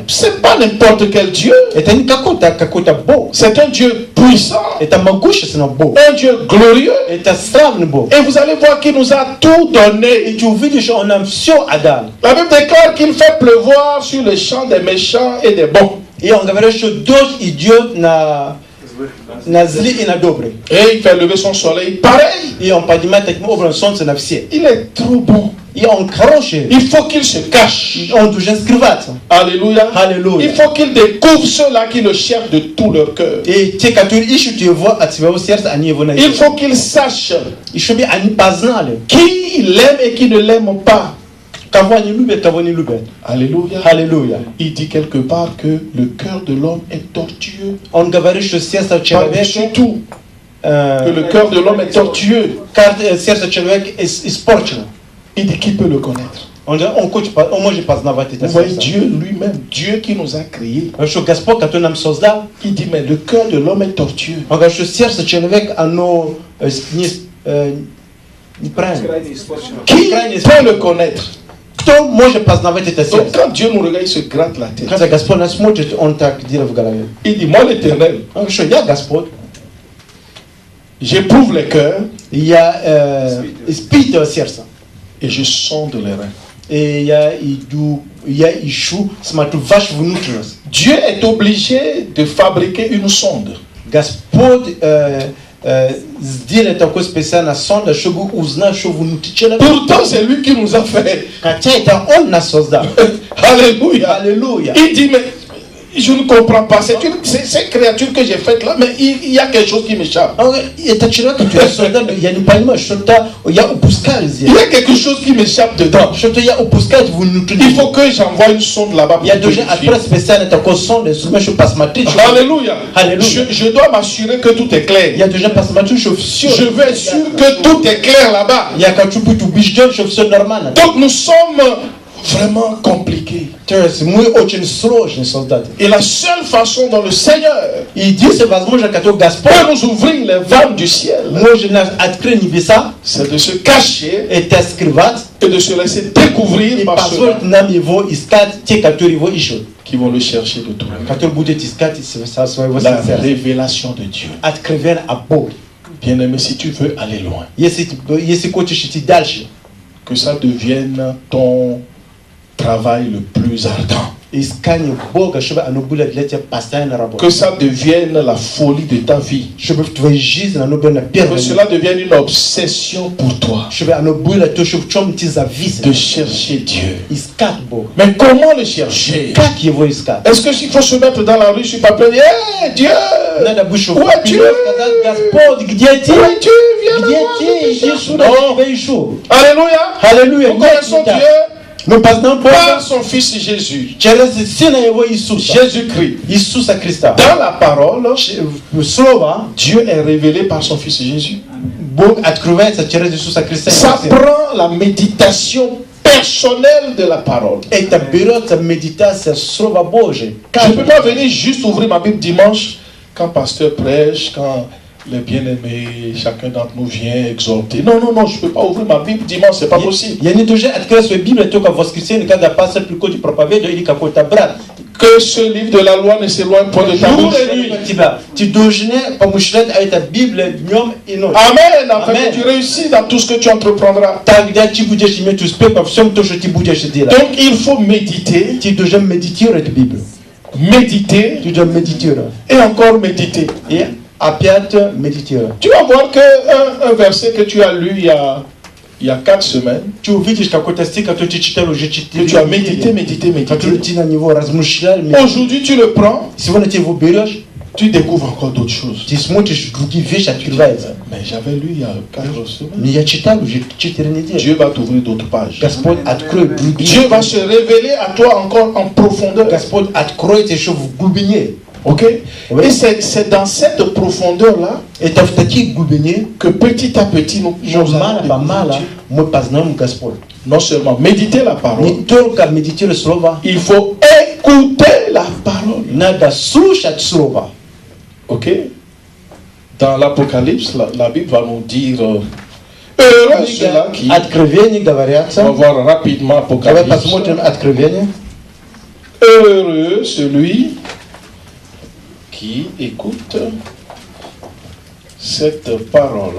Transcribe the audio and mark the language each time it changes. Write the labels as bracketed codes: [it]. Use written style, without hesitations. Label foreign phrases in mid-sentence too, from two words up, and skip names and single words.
[fr] C'est pas n'importe quel Dieu. [ru] Это не какой-то Бог. [fr] C'est un Dieu puissant. [ru] Это могущественный Бог. [fr] Un Dieu glorieux. [ru] Это славный Бог. [fr] Et vous allez voir qu'il nous a tout donné. [ru] И ты увидишь, он нам все отдал. [fr] La Bible déclare qu'il fait pleuvoir sur les champs des méchants et des bons. [ru] И он говорит, что дождь идет на злые и на добрые. [fr] Et il fait lever son soleil pareil. [ru] И он поднимает таким образом солнце на все. [fr] Il est trop bon. [ru] И он хороший. [fr] Il faut qu'il se cache. [ru] Он должен скрываться. [fr] Alléluia. Alléluia. Il faut qu'il découvre ceux-là qui le cherchent de tout leur cœur. [ru] И те, которые ищут его от своего сердца, они его найдут. [fr] Il faut qu'il sache [ru] И чтобы они познали, [fr] qui il aime et qui ne l'aime pas. [ru] кого они любят, кого не любят. [fr] Alléluia. [ru] Аллилуйя. [fr] Il dit quelque part que le cœur de l'homme est tortueux. [ru] Он говорит, что сердце человека, [fr] Tout. Que le cœur de l'homme est tortueux. [ru] сердце человека испорчено. [fr] Il dit qui peut le connaître. [ru] Он может познавать это [fr] Vous voyez [ru] сердце. [fr] Dieu lui-même, Dieu qui nous a créés. [ru] Что Господь, который нам создал, [fr] Il dit mais le cœur de l'homme est tortueux. [ru] он говорит, что сердце человека, оно неправильно. [fr] Qui peut le connaître? [ru] Кто может познавать это [fr] Donc [ru] сердце? [fr] quand Dieu nous regarde, il se gratte la tête. [ru] Когда Господь нас смотрит, он так делает в голове. [fr] Il dit moi l'Éternel, [ru] Он говорит, что я Господь, [fr] j'éprouve les cœurs [ru] я испытываю сердце. [fr] et je sonde les reins. [ru] И я ищу, смотрю вашу внутренность. [fr] Dieu est obligé de fabriquer une sonde. [ru] Господь сделает такой специальный сонд, чтобы узнать, что внутри человека. [fr] Pourtant c'est lui qui nous a fait. [ru] Хотя это он нас создал. [fr] Alléluia. [ru] Аллилуйя. [fr] Il dit mais je ne comprends pas. C'est cette créature que j'ai faite là, mais il y a quelque chose qui m'échappe. [ru] Это человек, который создал, я не понимаю, что-то я упускаю здесь. [fr] Il y a quelque chose qui m'échappe dedans. [ru] Что-то я упускаю внутри. [fr] Il faut que j'envoie une sonde là-bas. [ru] Я должен отправить специально такой сонд, чтобы посмотреть. [fr] Alléluia. Je dois m'assurer que tout est clair. [ru] Я должен посмотреть, что все. [fr] Je veux être sûr que tout est clair là-bas. [ru] Я хочу быть убежден, что все нормально. [fr] Donc nous sommes vraiment compliqués. [ru] То есть мы очень сложные создатели. [fr] Et la seule façon dont le Seigneur [ru] Единственная возможность, которую Господь [fr] peut nous ouvrir les vannes du ciel, [ru] может нас открыть небеса, [fr] c'est de se cacher [ru] это скрывать [fr] et de se laisser découvrir [ru] и [fr] par ceux [ru] позволить нам его искать, те, которые его ищут, [fr] qui vont le chercher de tout le monde. [ru] которые будут искать со своего [fr] La [ru] сердца. [fr] révélation de Dieu. [ru] Откровение о Боге. [fr] Bien-aimé, si tu veux aller loin, [ru] Если хочешь идти дальше, [fr] que ça devienne ton travail le plus ardent. [ru] искание Бога, чтобы оно было для тебя постоянно работой. [fr] Que ça devienne la folie de ta vie. [ru] Чтобы в твоей жизни оно было на [fr] Que [ru] первом [fr] cela [ru] месте. [fr] devienne une obsession pour toi [ru] Чтобы оно было то, что в чем ты зависим. [fr] de chercher Dieu. [ru] Искать Бога. [fr] Mais comment le chercher? [ru] Как его искать? [fr] Est-ce que s'il faut se mettre dans la rue, je suis pas plein, hey Dieu! [ru] Надо быть, чтобы [fr] Où es-tu? [ru] сказать, Господь, где ты? [fr] Où es-tu? Viens [ru] Где [fr] me voir, [ru] ты? [fr] je te [ru] Иди [fr] cherche. [ru] сюда, я [fr] Non. [ru] тебя ищу. [fr] Alléluia! [ru] Аллилуйя. [fr] Nous connaissons Dieu. [ru] Но познам [fr] par [ru] Boga [fr] son Fils Jésus. [ru] через Сына Его Иисуса. [fr] Jésus-Christ. [ru] Иисуса Христа. [fr] Dans la parole, [ru] Слово [fr] Dieu est révélé par son Fils Jésus. [ru] Бог открывается через Иисуса Христа. [fr] Ça prend la méditation personnelle de la parole. [ru] Это берется медитация Слова Божия. [fr] Je ne peux pas venir juste ouvrir ma Bible dimanche quand pasteur prêche, quand les bien-aimés, chacun d'entre nous vient exhorter. Non, non, non, je ne peux pas ouvrir ma Bible dimanche, c'est pas possible. [ru] Я не должен открыть свою Библию только в воскресенье, когда пастор приходит проповедовать или какой-то брат. [fr] Que ce livre de la loi ne s'éloigne point de ta bouche. [ru] Ты должен помышлять о этой Библии днем и ночью. [fr] Amen, afin [ru] Amen. [fr] que tu réussisses dans tout ce que tu entreprendras. [ru] Тогда ты будешь иметь успех во всем том, что ты будешь делать. [fr] Donc il faut méditer, [ru] Ты должен медитировать Библию. [fr] méditer [ru] Ты должен медитировать. [fr] et encore méditer. [ru] И опять медитировать. [fr] Tu vas voir que un verset que tu as lu il y a 4 semaines, [ru] Ты увидишь какой-то стих, который ты читал уже [fr] que [ru] 4 [fr] tu as médité, médité, [ru] который [fr] médité. [ru] ты на него размышлял. [fr] Aujourd'hui tu le prends, [ru] Сегодня ты его берешь, [fr] tu découvres encore d'autres choses. [ru] ты смотришь, другие вещи открываются. [fr] Mais j'avais lu il y a 4 semaines. [ru] Но я читал уже 4 недели. [fr] Dieu va t'ouvrir d'autres pages. [ru] Господь откроет другие. [fr] Dieu va se révéler à toi encore en profondeur. [ru] Господь откроет еще в глубине. [fr] Ok? Oui. Et c'est dans cette profondeur-là [ru] Это в таких глубине, [fr] que petit à petit nous [ru] что [fr] allons [ru] мало по мало [fr] découvrir [ru] мы познаем Господь. [fr] non seulement méditer la parole, [ru] Не только медитировать Слово, [fr] il faut écouter la parole. [ru] надо слушать Слово. [fr] Ok? Dans l'Apocalypse, la Bible va nous dire heureux ceux-là qui. [ru] Откровение [fr] On va [ru] говорятся. [fr] voir rapidement [ru] Давай [fr] Apocalypse. [ru] посмотрим Откровение. [fr] Heureux celui qui écoute cette parole.